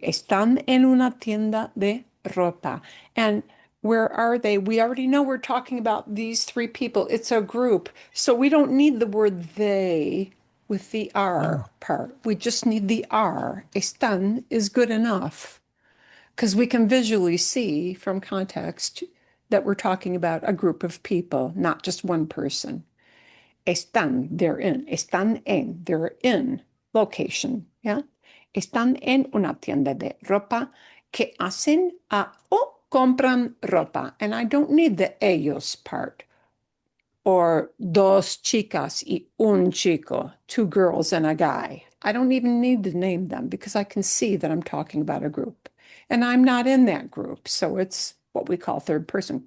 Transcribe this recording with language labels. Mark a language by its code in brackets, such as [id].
[es] Están en una tienda de ropa. [en] And where are they? We already know we're talking about these three people. It's a group. So we don't need the word they with the R part. We just need the R. Están is good enough because we can visually see from context that we're talking about a group of people, not just one person. Están, they're in. [es] Están en, [en] they're in. Location, yeah? [es] Están en una tienda de ropa que hacen o compran ropa. [en] And I don't need the ellos part. Or [es] dos chicas y un chico, [en] two girls and a guy. I don't even need to name them because I can see that I'm talking about a group. And I'm not in that group. So it's what we call third person.